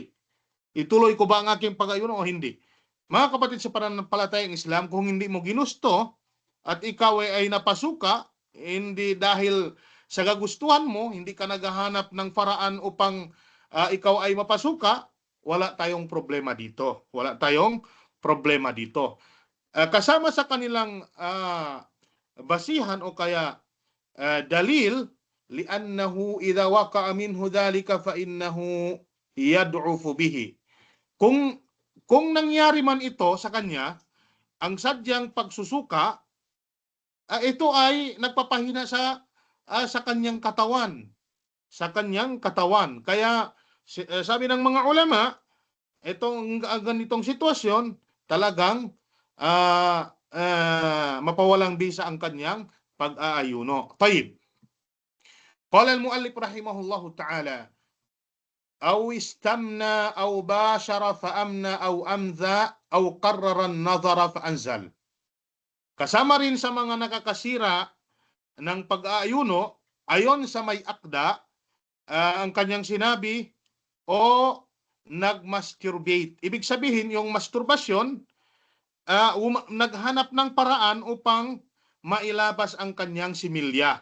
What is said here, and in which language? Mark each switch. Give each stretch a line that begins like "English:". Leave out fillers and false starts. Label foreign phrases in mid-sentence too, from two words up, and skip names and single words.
Filipino: Ituloy ko ba ang aking pag-ayuno o hindi? Mga kapatid sa pananampalatayang Islam, kung hindi mo ginusto at ikaw ay napasuka, hindi dahil sa kagustuhan mo, hindi ka naghahanap ng paraan upang ikaw ay mapasuka, wala tayong problema dito. Wala tayong problema dito. Kasama sa kanilang basihan o kaya dalil,
Arabic: لأنه إذا وقع منه ذلك فإنه يضعف به.
Filipino: Kung nangyari man ito sa kanya, ang sadyang pagsusuka, ito ay nagpapahina sa kanyang katawan, sa kanyang katawan. Kaya sabi ng mga ulama, itong ganitong sitwasyon, talagang mapawalang bisa ang kanyang pag-aayuno. Tayyib.
Arabic: قال المؤلف رحمه الله تعالى، أو استمنى أو باشر فأمنى أو أمذى أو كرر النظر فأنزل.
Filipino: Kasama rin sa mga nakakasira ng pag-aayuno, ayon sa may akda, ang kanyang sinabi, o nag-masturbate. Ibig sabihin, yung masturbasyon, naghanap ng paraan upang mailabas ang kanyang similya.